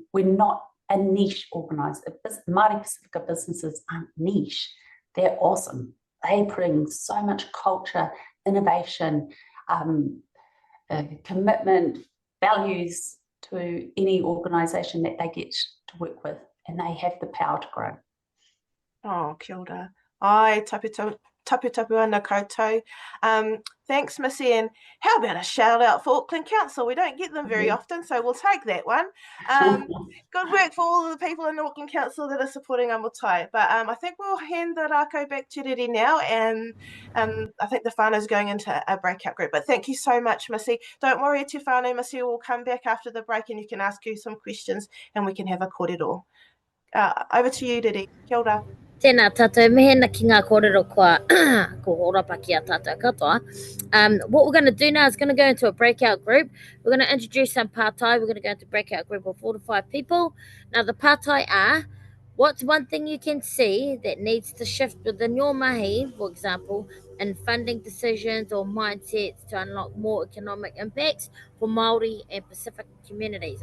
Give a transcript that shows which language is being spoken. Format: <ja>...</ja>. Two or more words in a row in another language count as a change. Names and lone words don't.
<en>We're not a niche organised. Māori Pacifica businesses aren't niche. They're awesome. They bring so much culture, innovation, commitment, values to any organisation that they get to work with, and they have the power to grow.</en> <mi>Oh, kia ora. Ai, tapu ana koutou.</mi> <en>Thanks, Missy. And how about a shout out for Auckland Council? We don't get them very often, so we'll take that one. Good work for all of the people in Auckland Council that are supporting Amotai. But I think we'll hand the rako back to Riri now, and I think the whānau's going into a breakout group. But thank you so much, Missy. Don't worry,</en> <mi>te whānau.</mi> <en>Missy will come back after the break and you can ask you some questions and we can have a kōrero. Over to you,</en> <mi>Riri. Kia ora. Tēnā tātou mehena ki ngā kōrero ko horapa ki a tātou katoa.</mi> <en>What we're going to do now is going to go into a breakout group. We're going to introduce some pātai. We're going to go into a breakout group of 4 to 5 people. Now the pātai are, what's one thing you can see that needs to shift within your mahi, for example, in funding decisions or mindsets to unlock more economic impacts for Māori and Pacific communities?</en>